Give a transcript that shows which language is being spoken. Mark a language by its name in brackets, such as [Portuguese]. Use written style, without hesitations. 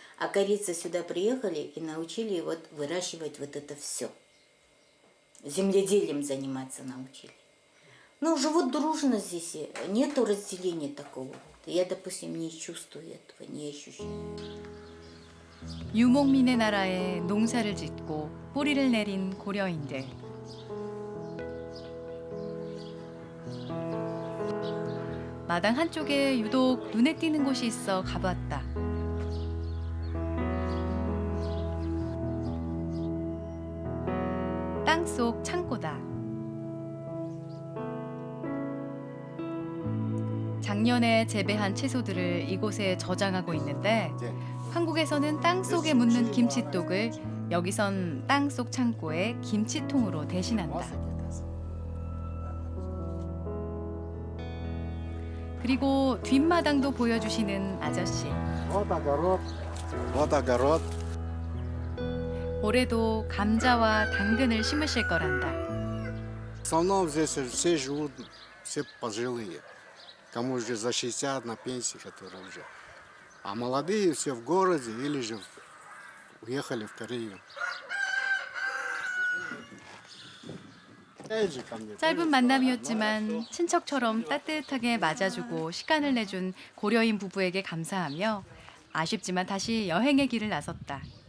[Russian] А корейцы сюда приехали и научили вот выращивать вот это все. Земледелием заниматься научили. Ну, живут дружно здесь, нету разделения такого. Я, допустим, не чувствую этого, не ощущаю. [Korean] 유목민의 나라에 농사를 짓고 뿌리를 내린 고려인들. 마당 한쪽에 유독 눈에 띄는 곳이 있어 가봤다. 땅속 창고다. 작년에 재배한 채소들을 이곳에 저장하고 있는데 한국에서는 땅속에 묻는 김치독을 여기선 땅속 창고에 김치통으로 대신한다. 그리고 뒷마당도 보여주시는 아저씨. 올해도 감자와 당근을 심으실 거란다. [Russian] В основном здесь все живут, все пожилые. Кому уже за 60 на пенсии, которые уже. А молодые все в городе или же уехали в Корею. [Korean] 짧은 만남이었지만 친척처럼 따뜻하게 맞아주고 시간을 내준 고려인 부부에게 감사하며 아쉽지만 다시 여행의 길을 나섰다.